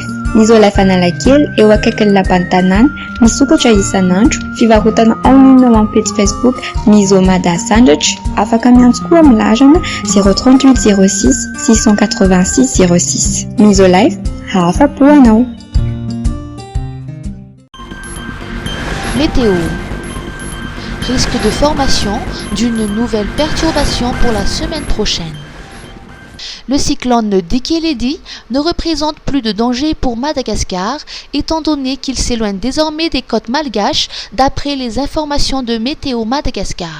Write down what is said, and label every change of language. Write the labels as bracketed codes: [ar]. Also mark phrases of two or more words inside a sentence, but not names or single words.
[mg] Misolife Analakely eo akaikin'ny lapan'ny tanàna, misokatra isan'andro, fivarotana [fr] en ligne [mg] ao amin'ny page Facebook Misomada Sandratra, afaka miantso koa amin'ny larana 038 06 686 06. Misolife, afa-po anao. [fr] Météo. Risque de formation d'une nouvelle perturbation pour la semaine prochaine. Le cyclone Dikeledi ne représente plus de danger pour Madagascar, étant donné qu'il s'éloigne désormais des côtes malgaches d'après les informations de Météo Madagascar.